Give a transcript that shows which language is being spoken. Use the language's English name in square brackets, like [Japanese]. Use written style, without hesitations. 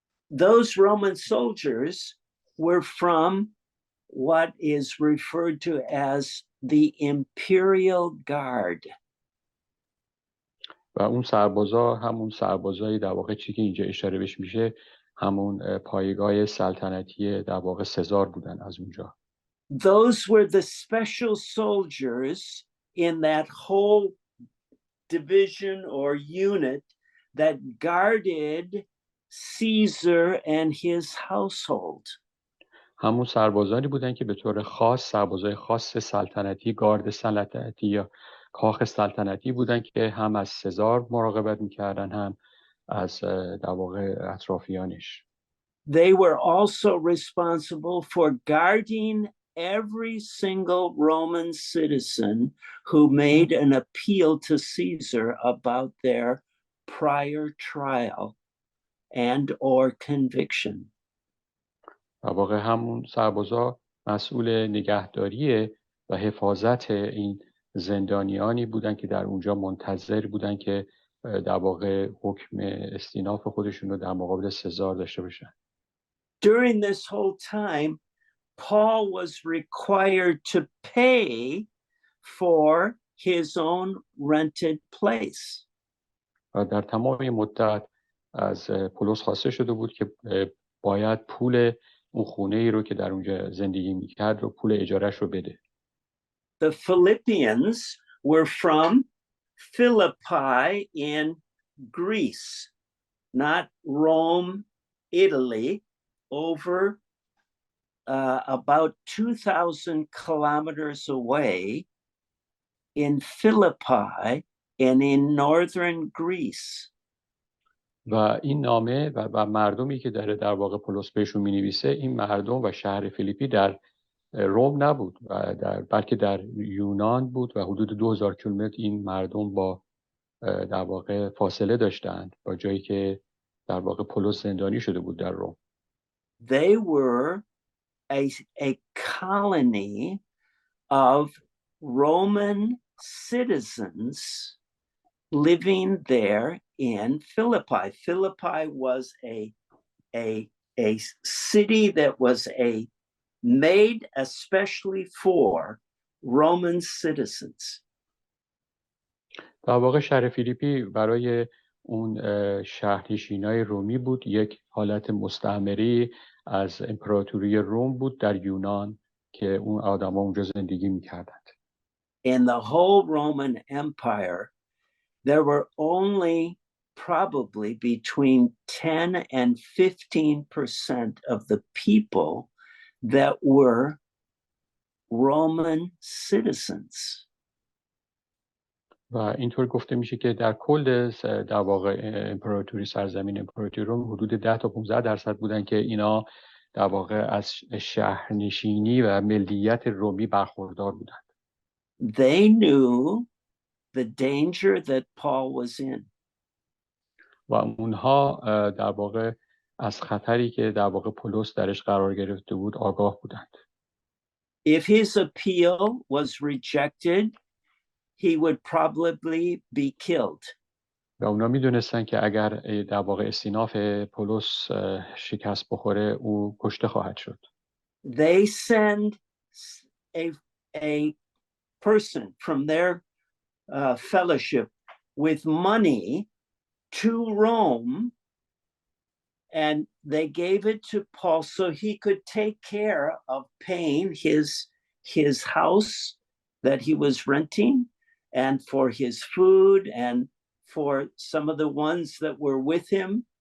[English] Those Roman soldiers were from what is referred to as the imperial guard. [Persian] و اون سربازا همون سربازایی در واقع چی که اینجا اشاره بهش میشه همون پایگاه سلطنتی در واقع سزار بودن از اونجا. [English] Those were the special soldiers in that whole division or unit that guarded Caesar and his household. [Persian] همون سربازانی بودن که به طور خاص سربازای خاص سلطنتی، گارد سلطنتی یا کاخ سلطنتی بودن که هم از سزار مراقبت میکردن هم از در واقع اطرافیانش. [English] They were also responsible for guarding every single Roman citizen who made an appeal to Caesar about their prior trial and or conviction. [Persian] در واقع همون سربازا مسئول نگهداری و حفاظت این زندانیانی بودن که در اونجا منتظر بودن که در واقع حکم استیناف خودشون رو در مقابل سزار داشته باشن. [English] During this whole time, Paul was required to pay for his own rented place. [Persian] و در تمام این مدت از پولس خواسته شده بود که باید پول اون خونه ای رو که در اونجا زندگی میکرد رو پول اجارش رو بده. [English] The Philippians were from Philippi in Greece, not Rome, Italy, over about 2,000 kilometers away in Philippi and in northern Greece. [Persian] و این نامه و مردمی که در واقع پولس بهشون می‌نویسه، این مردم و شهر فیلیپی در روم نبود و بلکه در یونان بود و حدود 2000 کیلومتر این مردم با در واقع فاصله داشتند با جایی که در واقع پولس زندانی شده بود در روم. [English] They were a colony of Roman citizens living there in Philippi. Philippi was a city that was made especially for Roman citizens. [Persian] در واقع شهر فیلیپی برای اون شهرنشینای رومی بود، یک حالت مستعمره از امپراتوری روم بود در یونان که اون آدم‌ها اونجا زندگی می‌کردند. [English] In the whole Roman Empire, there were only probably between 10 and 15% of the people that were Roman citizens. [Persian] و اینطور گفته میشه که در کل در واقع امپراتوری سرزمین امپراتوری روم حدود 10 تا 15% بودن که اینا در واقع از شهرنشینی و ملیت رومی برخوردار بودند. [English] They knew the danger that Paul was in. [Persian] و اونها در واقع از خطری که در واقع پولس درش قرار گرفته بود آگاه بودند. [English] If his appeal was rejected, he would probably be killed. [Persian] و اونا میدونستن که اگر در واقع استیناف پولس شکست بخوره او کشته خواهد شد. [English] They send a person from their fellowship with money to Rome, and they gave it to Paul so he could take care of paying his house that he was renting, and for his food, and for some of the ones that were with him.